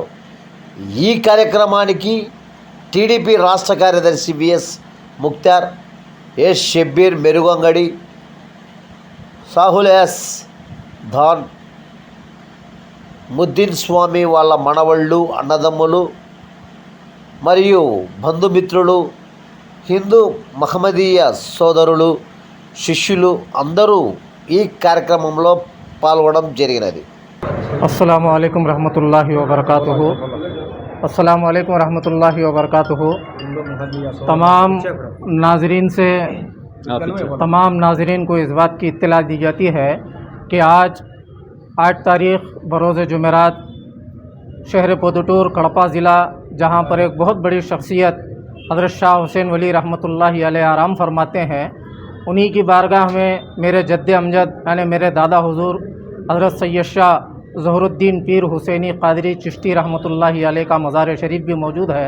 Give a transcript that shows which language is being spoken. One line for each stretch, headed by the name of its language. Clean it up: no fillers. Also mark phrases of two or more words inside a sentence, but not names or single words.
Telugu: ఈ కార్యక్రమానికి టీడీపీ రాష్ట్ర కార్యదర్శి విఎస్ ముక్తార్, ఎస్ షబ్బీర్, మెరుగంగడి, సాహుల్ ఎస్ ధాన్, ముద్దీన్ స్వామి, వాళ్ళ మనవళ్ళు, అన్నదమ్ములు మరియు బంధుమిత్రులు, హిందూ మహమ్మదీయ సోదరులు, శిష్యులు అందరూ ఈ కార్యక్రమంలో పాల్గొనడం జరిగినది.
Arabic: السلام عليكم ورحمة الله وبركاته. السلام عليكم ورحمة الله وبركاته.
Urdu: تمام ناظرین کو اس بات کی اطلاع دی جاتی ہے کہ آج 8 تاریخ بروز جمعرات شہر پدوٹور کڑپا ضلع، جہاں پر ایک بہت بڑی شخصیت حضرت شاہ حسین ولی
Arabic: رحمة الله عليه
Urdu: آرام فرماتے ہیں، انہی کی بارگاہ میں میرے جد امجد یعنی میرے دادا حضور حضرت سید شاہ ظہرالدین پیر حسینی قادری چشتی
Arabic: رحمة الله عليه
Urdu: کا مزار شریف بھی موجود ہے.